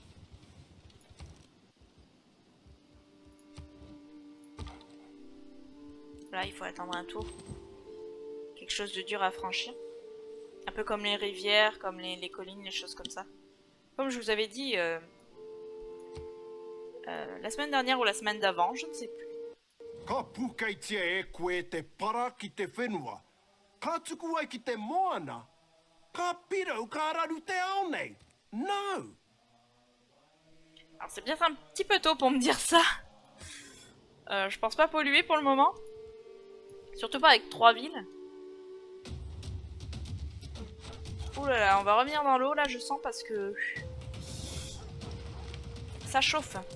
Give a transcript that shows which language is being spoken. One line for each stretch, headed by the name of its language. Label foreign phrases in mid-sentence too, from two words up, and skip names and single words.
French: Là il faut attendre un tour. Quelque chose de dur à franchir. Un peu comme les rivières, comme les collines, les choses comme ça. Comme je vous avais dit la semaine dernière ou la semaine d'avant, je ne sais plus.
Māori: Ka pukaitia e koe te para ki te whenua. Ka tuku ai ki te moana. Ka pirau ka raru te ao nei.
French: No! Alors c'est peut-être un petit peu tôt pour me dire ça. Je pense pas polluer pour le moment. Surtout pas avec 3 villes. Ouh là là, on va revenir dans l'eau là, je sens, parce que ça chauffe.